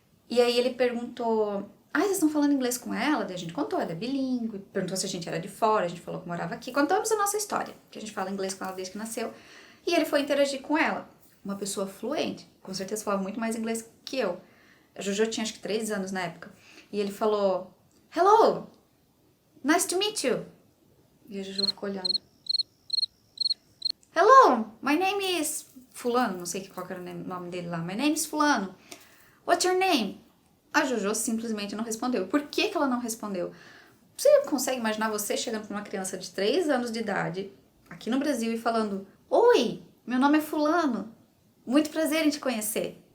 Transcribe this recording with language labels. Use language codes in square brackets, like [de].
[pt] E aí ele perguntou, vocês estão falando inglês com ela? Daí a gente contou, ela é bilíngue, perguntou se a gente era de fora, a gente falou que morava aqui, contamos a nossa história, que a gente fala inglês com ela desde que nasceu, e ele foi interagir com ela, uma pessoa fluente, com certeza falava muito mais inglês que eu. A Jojo tinha acho que 3 anos na época. E ele falou, [en] hello, nice to meet you. [pt] E a Jojo ficou olhando. [en] Hello, my name is fulano, [pt] não sei qual era o nome dele lá. [en] My name is fulano. What's your name? [pt] A Jojo simplesmente não respondeu. Por que ela não respondeu? Você consegue imaginar você chegando com uma criança de 3 anos de idade, aqui no Brasil, e falando, oi, meu nome é fulano, muito prazer em te conhecer.